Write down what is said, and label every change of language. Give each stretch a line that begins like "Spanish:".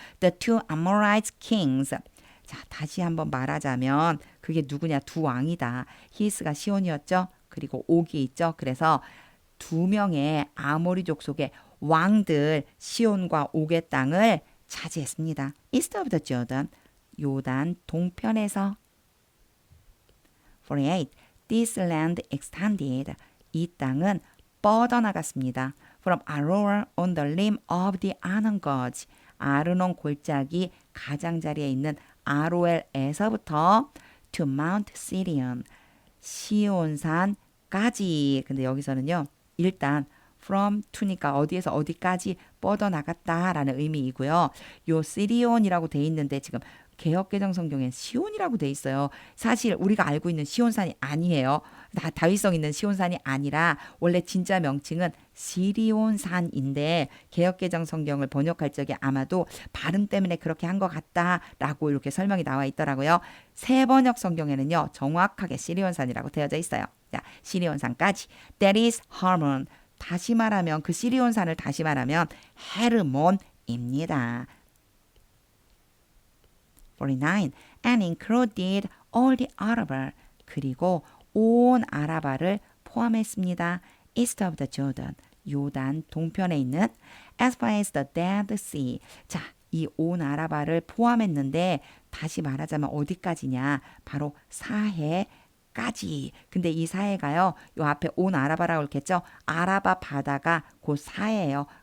English: The two Amorite kings.
Korean: 자, 다시 한번 말하자면 그게 누구냐? 두 왕이다. 히스가 시온이었죠. 그리고 옥이 있죠. 그래서 두 명의 아모리 족속의 왕들 시온과 옥의 땅을 차지했습니다.
English: East of the Jordan,
Korean: 요단 동편에서.
English: 48. This land extended.
Korean: 이 땅은 뻗어나갔습니다.
English: From Aroer on the rim of the Arnon Gorge.
Korean: 아르논 골짜기 가장자리에 있는 아로엘에서부터
English: to Mount Sirion.
Korean: 시온산까지. 근데 여기서는요. 일단 from to니까 어디에서 어디까지 뻗어나갔다라는 의미이고요. 요 시리온이라고 돼 있는데 지금 개역개정 성경엔 시온이라고 돼 있어요. 사실 우리가 알고 있는 시온산이 아니에요. 다윗성 있는 시온산이 아니라 원래 진짜 명칭은 시리온산인데 개역개정 성경을 번역할 적에 아마도 발음 때문에 그렇게 한 것 같다라고 이렇게 설명이 나와 있더라고요. 새 번역 성경에는요. 정확하게 시리온산이라고 되어져 있어요. 자, 시리온산까지.
English: That is Hermon.
Korean: 다시 말하면 그 시리온산을 다시 말하면 헤르몬입니다. 49.
English: And included all the Araba.
Korean: 그리고 온 아라바를 포함했습니다.
English: East of the Jordan.
Korean: 요단 동편에 있는
English: as far as the Dead Sea.
Korean: 자, 이 온 아라바를 포함했는데 다시 말하자면 어디까지냐? 바로 사해까지. 근데 이 사해가요. 요 앞에 온 아라바라고 했겠죠? 아라바 바다가 그 사해예요.